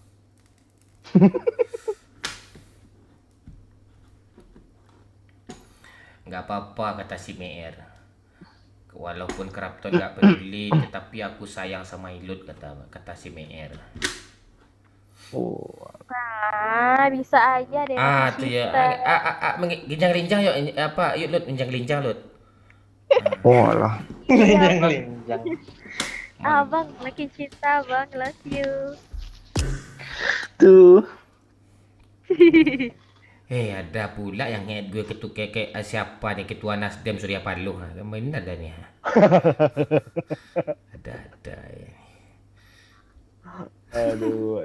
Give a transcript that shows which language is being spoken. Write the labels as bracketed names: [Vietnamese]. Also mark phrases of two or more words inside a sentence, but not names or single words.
[Indonesian] Nggak apa-apa kata si Meer. Walaupun Krafton nggak peduli, tetapi aku sayang sama Ilut kata si Meer. Bisa aja deh. Tuh ya. Ginjang-linjang yuk yuk Lut, ginjang-linjang Lut. Alah. Linjang. Abang lagi cinta bang, [English] love you. [Indonesian] Tuh. Ada pula yang ngeliat gue kayak siapa nih, ketua Nasdem Surya Paloh. Ini ada nih. Ada ya. Aduh.